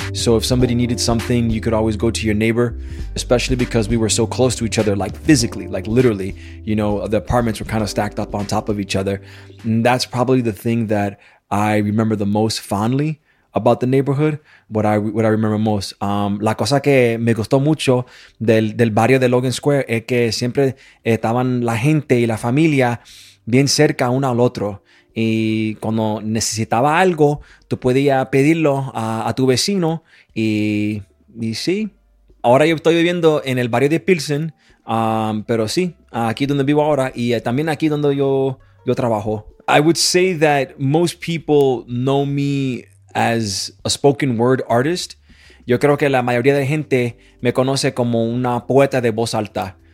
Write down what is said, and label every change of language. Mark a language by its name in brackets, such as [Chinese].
[English] So if somebody needed something, you could always go to your neighbor, especially because we were so close to each other, like physically, like literally, you know, the apartments were kind of stacked up on top of each other. And that's probably the thing that I remember the most fondly about the neighborhood, what I remember most. [Spanish] La cosa que me gustó mucho del barrio de Logan Square es que siempre estaban la gente y la familia bien cerca uno al otro. Y cuando necesitaba algo, tú podías pedirlo a tu vecino. Y sí, ahora yo estoy viviendo en el barrio de Pilsen, pero sí, aquí donde vivo ahora y también aquí donde yo trabajo. [English] I would say that most people know me as a spoken word artist. [Spanish] Yo creo que la mayoría de la gente me conoce como una poeta de voz alta.